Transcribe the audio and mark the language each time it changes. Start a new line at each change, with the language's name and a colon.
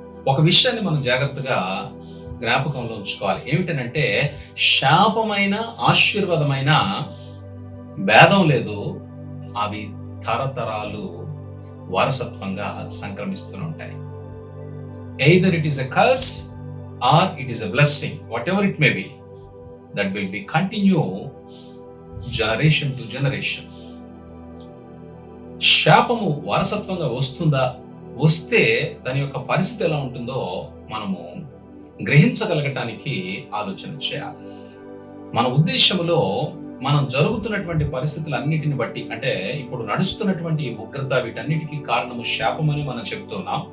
Telugu: ఒక విషయాన్ని మనం జాగ్రత్తగా జ్ఞాపకంలో ఉంచుకోవాలి. ఏమిటనంటే, శాపమైన ఆశీర్వాదమైన భేదం లేదు, అవి తరతరాలు వారసత్వంగా సంక్రమిస్తూనే ఉంటాయి.
English: Either it is a curse or it is a blessing, whatever it may be, that will be continue generation to generation.
Telugu: శాపము వారసత్వంగా వస్తుందా, వస్తే దాని యొక్క పరిస్థితి ఎలా ఉంటుందో మనము గ్రహించగలగటానికి ఆలోచన చేయాలి. మన ఉద్దేశంలో మనం జరుగుతున్నటువంటి పరిస్థితులన్నిటిని బట్టి, అంటే ఇప్పుడు నడుస్తున్నటువంటి ఉగ్రత, వీటన్నిటికీ కారణము శాపమని మనం చెప్తున్నాం.